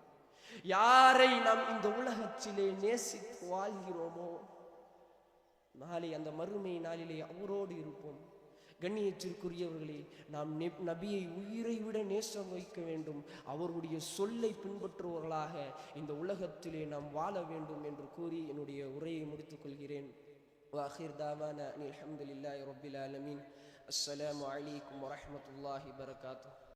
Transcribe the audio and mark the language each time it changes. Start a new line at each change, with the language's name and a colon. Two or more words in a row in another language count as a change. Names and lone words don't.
Tamil: யாரை நாம் இந்த உலகத்திலே நேசித்து வாழ்கிறோமோ நாளை அந்த மறுமை நாளிலே அவரோடு இருப்போம். கண்ணியத்திற்குரியவர்களே, நாம் நபியை உயிரை விட நேசம் வைக்க வேண்டும். அவருடைய சொல்லை பின்பற்றுவர்களாக இந்த உலகத்திலே நாம் வாழ வேண்டும் என்று கூறி என்னுடைய உரையை முடித்துக் கொள்கிறேன்.
Arabic: وآخر دعوانا أن الحمد لله رب العالمين. السلام عليكم ورحمة الله وبركاته.